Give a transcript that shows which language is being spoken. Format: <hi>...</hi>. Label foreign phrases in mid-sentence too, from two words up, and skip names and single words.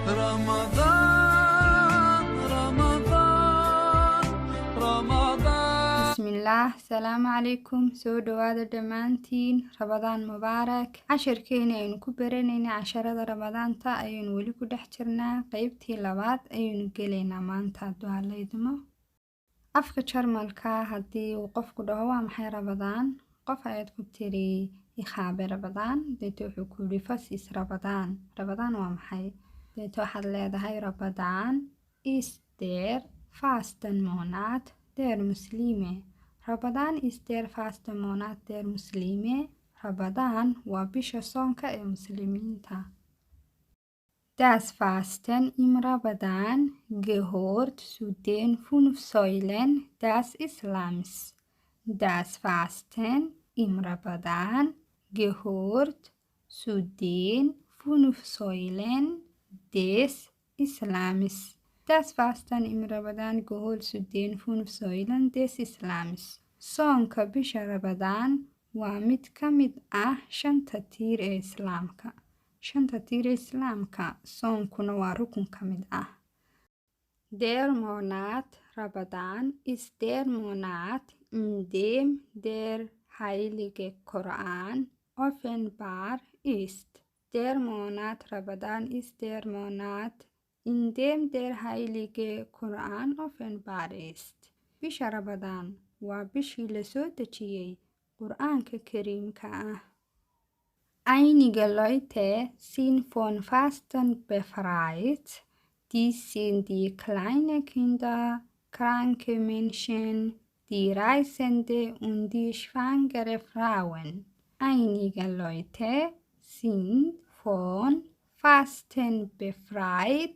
<ar>رمضان رمضان رمضان بسم الله السلام عليكم</ar> <so>سو دواada dhammaantiin Ramadaan mubaarak casharkeena aynu ku baranayna casharada Ramadaanta ayaynu weli ku dhex jirnaa qaybtii labaad ayaynu gelaynaa maanta hadduu haleydmo afka Jarmalka haddii uu qofku dhaho waa maxay Ramadaan qof ayaad ku tiri ikhaabe Ramadaan deeto wuxuu ku yiri fasis Ramadaan waa maxay deeto waxaad leedahay Ramadaan</so> <de>is der fastenmonat der Muslime</de> <so>Ramadaan</so> <de>is der fastenmonat der Muslime</de> <so>Ramadaan waa bisha soonka ee muslimiinta</so> <de>Das Fasten im Ramadan gehört zu den 5 Säulen des Islams. Das Fasten im Ramadan gehört zu den 5 Säulen des Islams. Das Fasten im Ramadan gehört zu den 5 Säulen des Islams.</de> <so>Soonka bisha Ramadan waa mid ka mid ah 5 tiir ee Islaamka. 5 tiir ee Islaamka soonkuna waa rukun ka mid ah.</so> <de>Der Monat Ramadan ist der Monat in dem der heilige Koran offenbar ist. Der Monat Ramadan ist der Monat in dem der heilige Koran offenbar ist.</de> <so>Bisha Ramadan waa bishii la soo dejiyay Qur'aanka Kariimka ah.</so> <de>Einige Leute sind von Fasten befreit. Dies sind die kleinen Kinder, kranke Menschen, die Reisende und die schwangere Frauen. Einige Leute sind von Fasten befreit.</de>